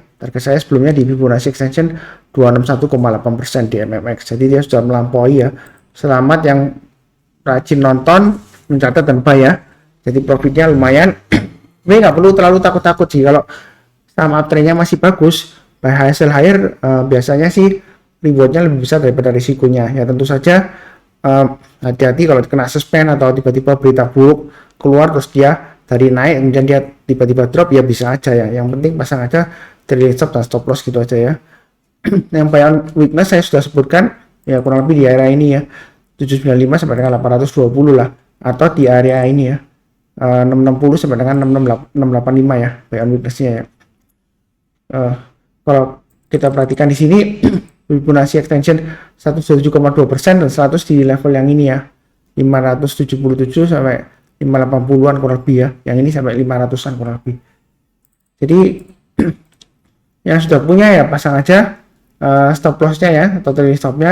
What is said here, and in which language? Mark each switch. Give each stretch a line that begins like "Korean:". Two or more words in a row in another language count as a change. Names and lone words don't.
Indonesian: Target saya sebelumnya di
English: Fibonacci extension
Indonesian: 261,8% di MMX, jadi dia sudah melampaui ya. Selamat yang rajin nonton, mencatat dan buy ya, jadi profitnya lumayan. Ini nggak perlu terlalu takut-takut sih, kalau saham uptrendnya masih bagus,
English: buy high sell higher
Indonesian: biasanya sih rewardnya lebih besar daripada risikonya ya. Tentu saja hati-hati kalau kena suspend atau tiba-tiba berita buruk keluar terus dia dari naik kemudian dia tiba-tiba drop ya, bisa aja ya. Yang penting pasang aja
English: trailing stop
Indonesian: dan
English: stop loss
Indonesian: gitu aja ya. Yang
English: buy on weakness
Indonesian: saya sudah sebutkan ya, kurang lebih di area ini ya, 795 sampai dengan 820 lah, atau di area ini ya 660 sampai dengan 685 ya
English: buy on weakness-
Indonesian: nya ya. Kalau kita perhatikan di sini
English: Fibonacci extension
Indonesian: 107,2% dan 100 di level yang ini ya, 577 sampai 580-an kurang lebih ya, yang ini sampai 500-an kurang lebih. Jadi yang sudah punya ya pasang aja
English: stop loss-
Indonesian: nya ya, atau
English: trailing stop-
Indonesian: nya.